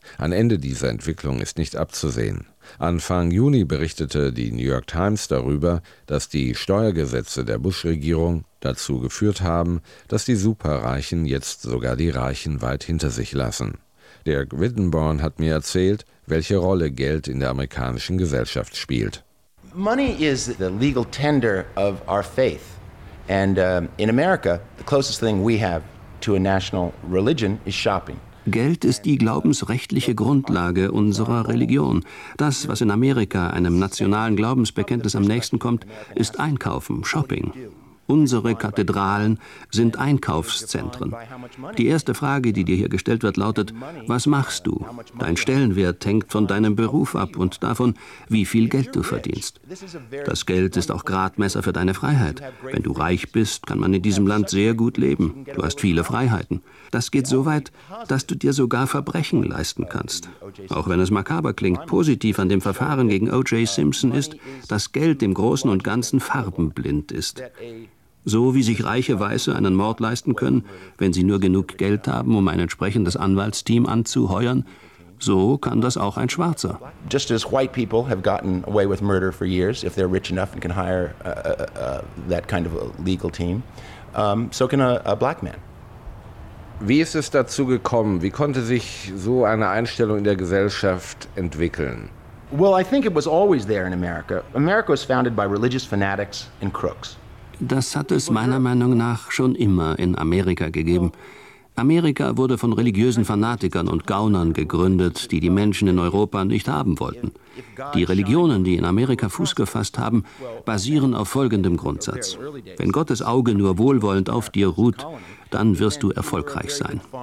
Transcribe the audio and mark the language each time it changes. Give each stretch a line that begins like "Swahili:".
German: Ein Ende dieser Entwicklung ist nicht abzusehen. Anfang Juni berichtete die New York Times darüber, dass die Steuergesetze der Bush-Regierung dazu geführt haben, dass die Superreichen jetzt sogar die Reichen weit hinter sich lassen. Dirk Wittenborn hat mir erzählt, welche Rolle Geld in der amerikanischen Gesellschaft spielt.
English: Money is the legal tender of our faith. And in America, the closest thing we have to a national religion is shopping.
German: Geld ist die glaubensrechtliche Grundlage unserer Religion. Das, was in Amerika einem nationalen Glaubensbekenntnis am nächsten kommt, ist Einkaufen, Shopping. Unsere Kathedralen sind Einkaufszentren. Die erste Frage, die dir hier gestellt wird, lautet: Was machst du? Dein Stellenwert hängt von deinem Beruf ab und davon, wie viel Geld du verdienst. Das Geld ist auch Gradmesser für deine Freiheit. Wenn du reich bist, kann man in diesem Land sehr gut leben. Du hast viele Freiheiten. Das geht so weit, dass du dir sogar Verbrechen leisten kannst. Auch wenn es makaber klingt, positiv an dem Verfahren gegen O.J. Simpson ist, dass Geld im Großen und Ganzen farbenblind ist. So wie sich reiche Weiße einen Mord leisten können, wenn sie nur genug Geld haben, um ein entsprechendes Anwaltsteam anzuheuern, so kann das auch ein Schwarzer.
English: Just as white people have gotten away with murder for years, if they're rich enough and can hire that kind of a legal team, so can a black man.
German: Wie ist es dazu gekommen? Wie konnte sich so eine Einstellung in der Gesellschaft entwickeln?
English: Well, I think it was always there in America. America was founded by religious fanatics and crooks.
German: Das hat es meiner Meinung nach schon immer in Amerika gegeben. Amerika wurde von religiösen Fanatikern und Gaunern gegründet, die die Menschen in Europa nicht haben wollten. Die Religionen, die in Amerika Fuß gefasst haben, basieren auf folgendem Grundsatz: Wenn Gottes Auge nur wohlwollend auf dir ruht, dann wirst du erfolgreich sein.